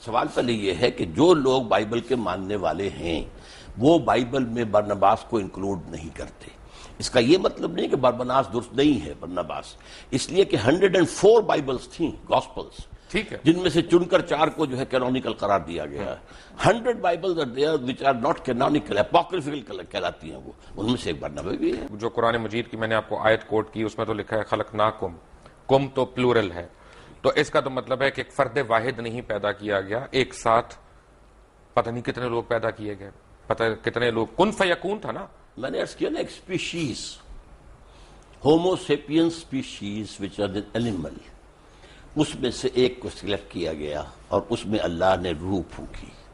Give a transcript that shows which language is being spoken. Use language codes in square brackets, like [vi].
[ur] سوال پہلے یہ ہے کہ جو لوگ بائبل کے ماننے والے ہیں وہ بائبل میں برنباس کو انکلوڈ نہیں کرتے. اس کا یہ مطلب نہیں کہ برنباس درست نہیں ہے برنباس، اس لیے کہ 104 بائبلز تھیں، گاسپلز، ٹھیک ہے، جن میں سے چن کر 4 کو جو ہے کینونیکل قرار دیا گیا ہے. [en] 100 bibles are there which are not canonical, apocryphal [ur] کہلاتی ہیں وہ. ان میں سے ایک برنابے بھی ہے. جو قرآن مجید کی میں نے آپ کو آیت کوٹ کی، اس میں تو لکھا ہے خلقناکم، کم تو پلورل ہے، تو اس کا تو مطلب ہے کہ ایک فرد واحد نہیں پیدا کیا گیا، ایک ساتھ پتہ نہیں کتنے لوگ پیدا کیے گئے، پتہ کتنے لوگ. کن فیکون تھا نا. میں نے عرض کیا نا ایک species, homo sapiens species [en] which are an animal, [ur] اس میں سے ایک کو سلیکٹ کیا گیا اور اس میں اللہ نے روح پھونکی.